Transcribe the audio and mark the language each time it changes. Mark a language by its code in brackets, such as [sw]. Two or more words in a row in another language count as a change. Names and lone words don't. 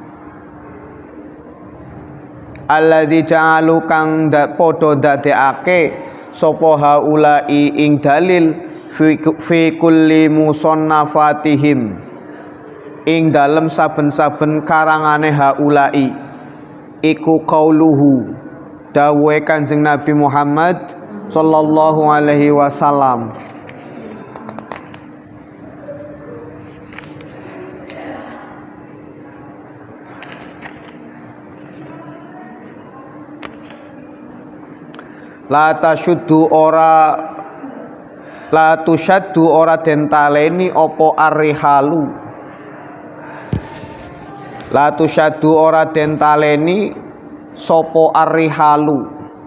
[ar] الذي جعلوا [jv] kang padha dadekake sapa haulai ing dalil [ar] في كل مصنفاتهم [jv] ing dalem saben-saben karangane haulai iku qauluhu dawuhe Kanjeng Nabi Muhammad [ar] صلى الله عليه وسلم لا تشد [jv] ora den taleni apa arrihalu [ar] لا تشد [jv] ora den taleni sapa arrihalu